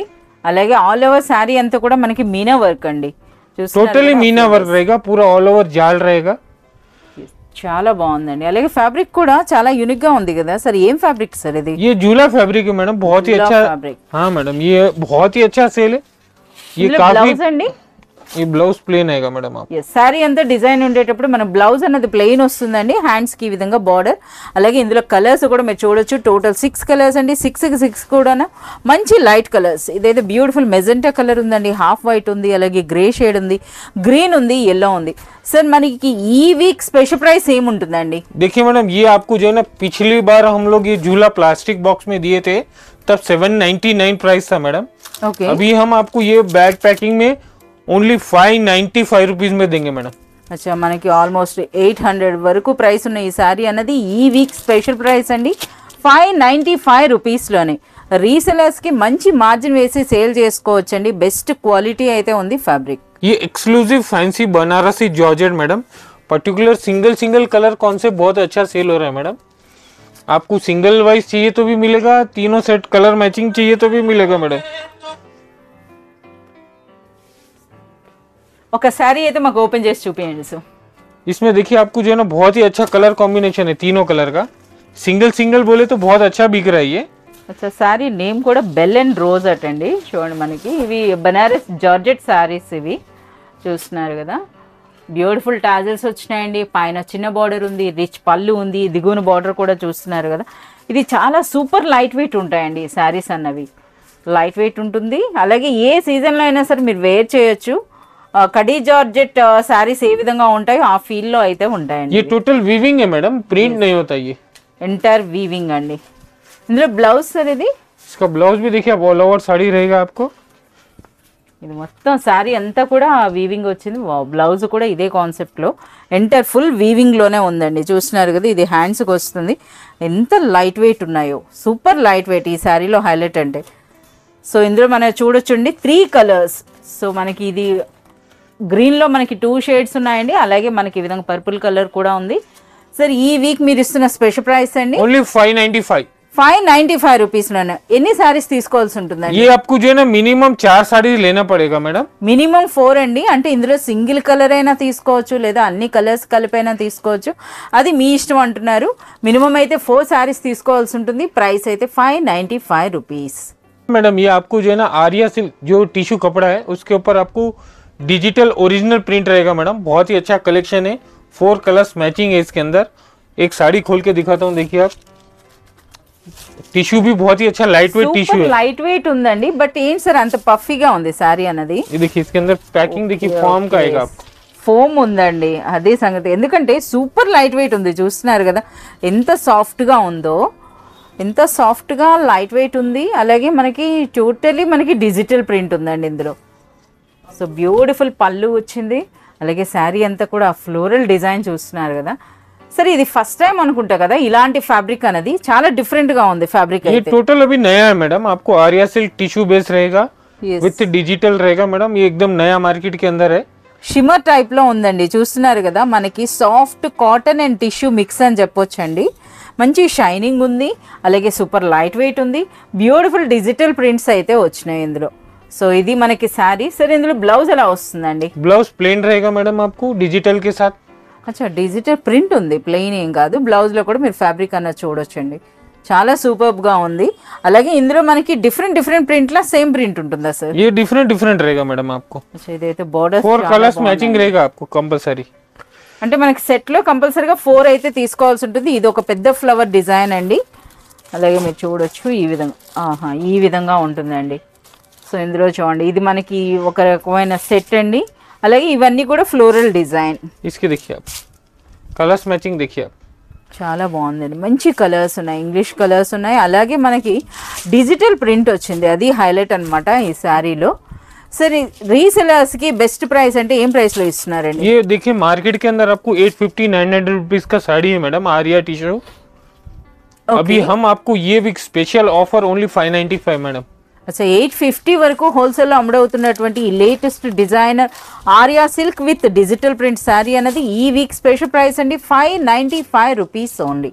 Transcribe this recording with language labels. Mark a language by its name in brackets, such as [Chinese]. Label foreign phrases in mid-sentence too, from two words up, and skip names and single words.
[Telugu] అలాగే [English] all over [Telugu] శారీ అంతా కూడా మనకి మీనా వర్క్ అండి. [Hindi] टोटली मीना वर्क रहेगा, पूरा [English] all over [Hindi] जाल रहेगा. [Telugu] చాలా బాగుందండి. అలాగే ఫ్యాబ్రిక్ కూడా చాలా యూనిక్ గా ఉంది కదా సార్. ఏం ఫ్యాబ్రిక్ సార్ ఇది? [Hindi] ये झूला फैब्रिक है मैडम, बहुत ही अच्छा। [Telugu] ఫ్యాబ్రిక్. [Hindi] हाँ मैडम, ये बहुत ही अच्छा सेल है। ये काफी, [Telugu] బ్లౌజ్ అండి. [Hindi] ये ब्लाउज प्लेन आएगा मैडम आप। [Telugu] ఎస్, శారీ అంతా డిజైన్ ఉండేటప్పుడు మన బ్లౌజ్ అన్నది ప్లెయిన్ వస్తుందండి. హ్యాండ్స్ కి ఈ విధంగా బార్డర్. అలాగే ఇందులో కలర్స్ కూడా మీరు చూడొచ్చు. టోటల్ 6 కలర్స్ అండి. 6 కూడా మంచి [English] light colors. [Telugu] ఇదైతే [English] beautiful magenta color [Telugu] ఉందండి, [English] half white [Telugu] ఉంది, అలాగే [English] grey shade [Telugu] ఉంది, గ్రీన్ ఉంది, ఎల్లో ఉంది. సార్ మనకి ఈ [English] week special price [Telugu] ఏముంటుందండి? [Hindi] देखिए मैडम, ये आपको जो है ना, पिछली बार हम लोग ये झूला [English] plastic box [Hindi] में दिए थे, तब 799 प्राइस था मैडम। [Telugu] ఓకే, [Hindi] अभी हम आपको ये [English] bag packing [Hindi] में [English] only 595 rupees [Hindi] में देंगे मैडम। [Telugu] అచ్చా, మనకి ఆల్మోస్ట్ 800 వరకు ప్రైస్ ఉన్న ఈ సారీ అన్నది ఈ [English] week special price [Telugu] అండి. 595 రూపీస్లోనే రీసెలర్స్కి మంచి మార్జిన్ వేసి సేల్ చేసుకోవచ్చండి. [English] best quality [Telugu] అయితే ఉంది ఫ్యాబ్రిక్. [Hindi] ये [English] exclusive fancy Banarasi georgette [Hindi] मैडम, [English] particular single color concept [Hindi] बहुत अच्छा सेल हो रहा है मैडम। आपको [English] single wise [Hindi] चाहिए तो भी मिलेगा, तीनों [English] set color matching [Hindi] चाहिए तो भी मिलेगा मैडम। [Telugu] ఒక సారీ అయితే మాకు ఓపెన్ చేసి చూపించండి సార్. [Hindi] इसमें देखिए आपको जो है ना, बहुत ही अच्छा [English] color combination [Hindi] है, तीनों कलर का। सिंगल बोले तो बहुत अच्छा बिक रहा है ये। [Telugu] అచ్చా, [English] saree name [Telugu] కూడా బెల్ అండ్ రోజ్ అట్ అండి. చూడండి, మనకి ఇవి బనారస్ [English] georgette sarees [Telugu] ఇవి చూస్తున్నారు కదా. [English] beautiful tassels [Telugu] వచ్చినాయండి. పైన చిన్న బార్డర్ ఉంది, రిచ్ పళ్ళు ఉంది, దిగువన బార్డర్ కూడా చూస్తున్నారు కదా. ఇది చాలా [English] super light weight [Telugu] ఉంటాయండి ఈ సారీస్ అన్నవి. [English] light weight [Telugu] ఉంటుంది. అలాగే ఏ సీజన్లో అయినా సరే మీరు వేర్ చేయొచ్చు. కడీ [English] georgette sarees [Telugu] ఏ విధంగా ఉంటాయో ఆ ఫీల్ లో అయితే ఉంటాయండి. [Hindi] ये [English] total weaving [Hindi] है मैडम, प्रिंट नहीं होता ये। [English] entire weaving [Telugu] అండి. ఇందులో బ్లౌజ్ సార్ ఇది. [Hindi] इसका ब्लाउज भी देखिए, आप [English] all over [Hindi] साड़ी रहेगा आपको। [Telugu] ఇది మొత్తం శారీ అంతా కూడా వీవింగ్ వచ్చింది. బ్లౌజ్ కూడా ఇదే కాన్సెప్ట్లో ఎంటైర్ ఫుల్ వీవింగ్లోనే ఉందండి. చూస్తున్నారు కదా, ఇది హ్యాండ్స్కి వస్తుంది. ఎంత [English] light weight [Telugu] ఉన్నాయో, [English] super light weight [Telugu] ఈ శారీలో హైలైట్ అంటే. సో ఇందులో మనం చూడొచ్చండి 3 కలర్స్. సో మనకి ఇది గ్రీన్లో మనకి 2 షేడ్స్ ఉన్నాయండి. అలాగే మనకి ఈ విధంగా [English] purple color [Telugu] కూడా ఉంది. సార్ ఈ వీక్ మీరు ఇస్తున్న [English] special price [Telugu] అండి [Hindi] ओनली 595। [Telugu] 595 రూపీస్లోనే ఎన్ని సారీస్ తీసుకోవాల్సి ఉంటుందండి? [Hindi] ये आपको जो है ना, मिनिमम 4 साड़ी लेना पड़ेगा मैडम। [Telugu] మినిమం 4 అండి. అంటే ఇందులో సింగిల్ కలర్ అయినా తీసుకోవచ్చు, లేదా అన్ని కలర్స్ కలిపైనా తీసుకోవచ్చు. అది మీ ఇష్టం అంటున్నారు. మినిమం అయితే 4 సారీస్ తీసుకోవాల్సి ఉంటుంది. ప్రైస్ అయితే 595 రూపీస్. [Hindi] मैडम ये आपको जो है ना, आर्या सिल्क जो टिश्यू कपड़ा है, उसके ऊपर आपको [English] digital original print [Hindi] रहेगा मैडम। बहुत ही अच्छा कलेक्शन है, 4 कलर्स मैचिंग है इसके अंदर। एक साड़ी खोल के दिखाता हूँ, देखिए आप। टिश्यू भी बहुत ही अच्छा [English] light weight tissue [Telugu] సూపర్ [Hindi] है। [English] light weight [Telugu] ఉందండి. బట్ ఏంటి సార్ అంత పఫీగా ఉంది సారీ అన్నది? [Hindi] ये देखिए, इसके अंदर पैकिंग देखिए, फॉर्म का आएगा आपको। [Telugu] ఫోమ్ ఉందండి, అదే సంగతి. ఎందుకంటే [English] super light weight [Telugu] ఉంది. చూస్తున్నారు కదా ఎంత సాఫ్ట్గా ఉందో, ఎంత సాఫ్ట్గా [English] light weight [Telugu] ఉంది. అలాగే మనకి టోటలీ మనకి [English] digital print [Telugu] ఉందండి ఇందులో. సో బ్యూటిఫుల్ పళ్ళు వచ్చింది. అలాగే శారీ అంతా కూడా [English] floral design [Telugu] చూస్తున్నారు కదా. సరే ఇది [English] first time [Telugu] అనుకుంటా కదా ఇలాంటి ఫ్యాబ్రిక్ అనేది. చాలా డిఫరెంట్ గా ఉంది ఫ్యాబ్రిక్ [Hindi] ये [Telugu] అయితే. [Hindi] टोटल अभी नया है मैडम। आपको आर्या सिल्क [English] tissue base [Hindi] रहेगा, [English] Yes. [Hindi] विथ डिजिटल रहेगा मैडम। ये एकदम नया मार्केट के अंदर है। [English] shimmer type [Telugu] లో ఉందండి. చూస్తున్నారు కదా, మనకి [English] soft cotton and tissue mix [Telugu] అని చెప్పొచ్చండి. మంచి షైనింగ్ ఉంది, అలాగే [English] super light weight [Telugu] ఉంది. [English] beautiful digital prints [Telugu] అయితే వచ్చినాయి ఇందులో. సో ఇది మనకి శారీ. సరే ఇందులో బ్లౌజ్ ఎలా వస్తుందండి? [Hindi] ब्लाउज प्लेन रहेगा मैडम आपको, डिजिटल के साथ। [Telugu] అచ్చా, [English] digital print [Telugu] ఉంది, ప్లెయిన్ ఏం కాదు. బ్లౌజ్లో కూడా మీరు ఫ్యాబ్రిక్ అన్నది చూడొచ్చండి. చాలా సూపర్గా ఉంది. అలాగే ఇందులో మనకి డిఫరెంట్ ప్రింట్లా [English] same print [Telugu] ఉంటుందా సార్? [Hindi] ये डिफरेंट रहेगा मैडम आपको। [Telugu] అచ్చా, ఇదైతే బోర్డర్ [Hindi] 4 कलर्स मैचिंग रहेगा आपको कंपलसरी। [Telugu] అంటే మనకి సెట్లో కంపల్సరీగా 4 అయితే తీసుకోవాల్సి ఉంటుంది. ఇది ఒక పెద్ద [English] flower design [Telugu] అండి. అలాగే మీరు చూడొచ్చు ఈ విధంగా, ఈ విధంగా ఉంటుందండి. సో ఇందులో చూడండి, ఇది మనకి ఒక రకమైన సెట్ అండి. అలాగే ఇవన్నీ కూడా [English] floral design. [Hindi] इसके देखिए आप, [English] colors matching [Hindi] देखिए आप। [Telugu] చాలా బాగుందండి. మంచి కలర్స్ ఉన్నాయి, [English] English colors [Telugu] ఉన్నాయి. అలాగే మనకి [English] digital print [Telugu] వచ్చింది, అది హైలైట్ అన్నమాట ఈ శారీలో. సరే రీసెలర్స్కి [English] best price [Telugu] అంటే ఏం ప్రైస్లో ఇస్తున్నారండి? [Hindi] ये देखिए, मार्केट के अंदर आपको 850-900 रुपीज का साड़ी है मैडम, आर्या टिश्यू। अभी हम आपको ये [English] week special offer only 595 [Hindi] मैडम। [Telugu] అచ్చా, 850 వరకు హోల్సేల్లో అమ్ముడవుతున్నటువంటి ఈ [English] latest designer Arya silk with digital print [Telugu] శారీ అనేది ఈ [English] week special price [Telugu] అండి 595 [English] rupees only.